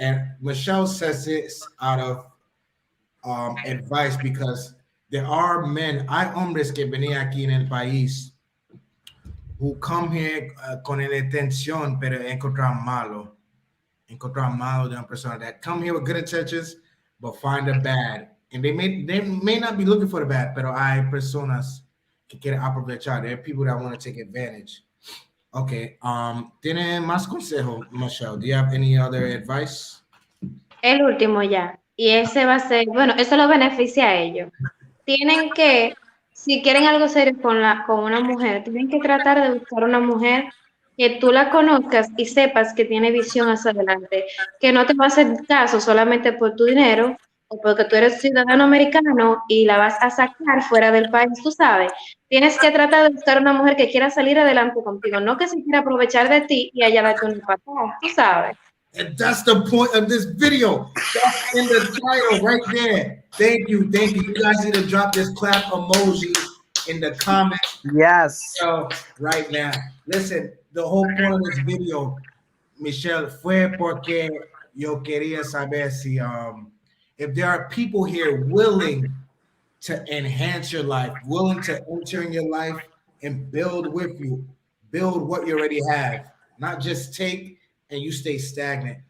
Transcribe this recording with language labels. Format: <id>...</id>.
<en>And Michelle says this out of advice because there are men,</en> <es>hay hombres que venían aquí en el país</es> <en>who come here</en> <es>con la intención, pero encontrar malo de una persona</es> <en>that come here with good intentions, but find the bad. And they may not be looking for the bad,</en> <es>pero hay personas que quieren aprovechar.</es> <en>There are people that want to take advantage.</en> <es>Okay, ¿tiene más consejo, Michelle?</es> <en>Do you have any other advice?</en> <es>El último ya. Y ese va a ser, bueno, eso lo beneficia a ellos. Tienen que, si quieren algo serio con una mujer, tienen que tratar de buscar una mujer que tú la conozcas y sepas que tiene visión hacia adelante, que no te va a hacer caso solamente por tu dinero o porque tú eres ciudadano americano y la vas a sacar fuera del país, tú sabes. Tienes que tratar de buscar una mujer que quiera salir adelante contigo, no que se quiera aprovechar de ti y allá darte un patada, tú sabes.</es> <en>And that's the point of this video. That's in the title right there. Thank you. Thank you. You guys need to drop this clap emoji in the comments. Yes. So right now. Listen, the whole point of this video, Michelle,</en> <es>fue porque yo quería saber si</es> <en>if there are people here willing to enhance your life, willing to enter in your life and build with you, build what you already have, not just take and you stay stagnant.</en>